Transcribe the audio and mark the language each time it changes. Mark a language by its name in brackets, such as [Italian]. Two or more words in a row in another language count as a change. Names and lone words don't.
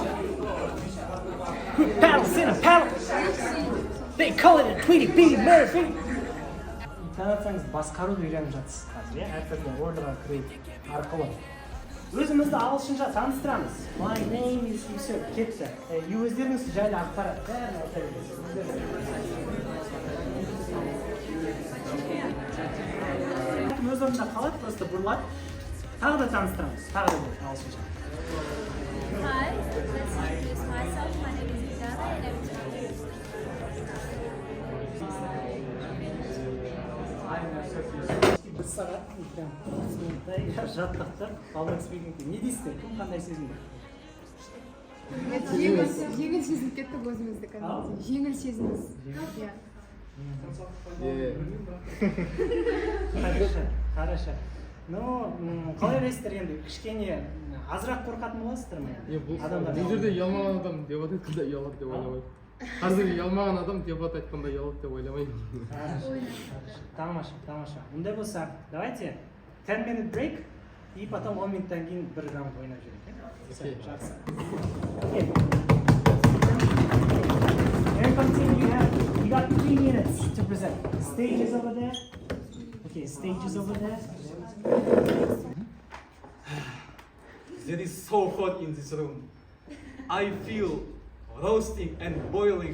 [English] Paddles in a paddle. They call it a Tweety B Murphy. [Kazakh] Танысаңыз басқаруды үйреніп жатсыз қазір, әртүрлі ордыға кіру арқылы. Өзімізді ағылшынша таныстырамыз. [English] My name is все, кетті. [Kazakh] Өздеріңіз жайлы ақпарат бәрін айта бересіз. Өз орнында қалады, просто бұрылады. Тағы да таныстырамыз. Тағы да ағылшынша. [English] Hi, let's introduce myself. My name is Diana and I'm [Kazakh] бір сағат, жаттықтыр, балдар спикингте. Не дейсіздер? Кім қандай сезімді? Жеңіл сезініп кеттік өзімізді кәдімгідей. Жеңіл сезіміз. [Russian] Хорошо. [Kazakh] Ну, қалай ойлайсыздар енді? Кішкене азырақ қорқатын боласыздар ма? Бұл жерде ұялмаған адам дебат айтқанда ұялады деп ойламаймын. Қазір ұялмаған адам дебат айтқанда ұялады деп ойламаймын. Тамаша. Ондай болса, давайте [English] 10-minute break [Russian] и потом [Kazakh] 10 минуттан кейін бір раунд ойнап жүрейік. Жақсы. [English] Here continue. You got 3 minutes to present. The stage is over there. Okay, stage is over there. It is so hot in this room. I feel roasting and boiling.